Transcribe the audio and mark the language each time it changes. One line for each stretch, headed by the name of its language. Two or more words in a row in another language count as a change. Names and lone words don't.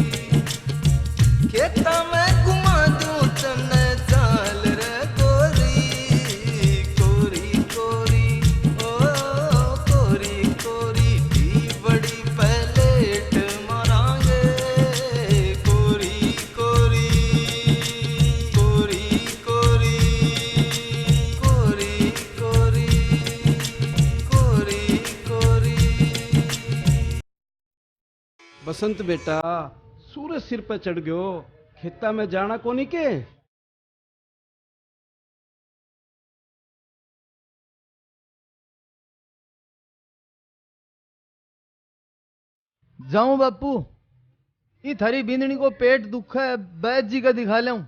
Haryanvi: खेता में घुमा दूं तने चाल रे गोरी कोरी कोरी ओ कोरी कोरी की बड़ी प्लेट मारांगे कोरी कोरी कोरी कोरी कोरी कोरी कोरी कोरी। बसंत बेटा सूरज सिर पे चढ़ गयो, खेता में जाना कोनी के? जाऊं बापू, ये थारी बिंदनी को पेट दुख है, वैद्य जी का दिखा लूं।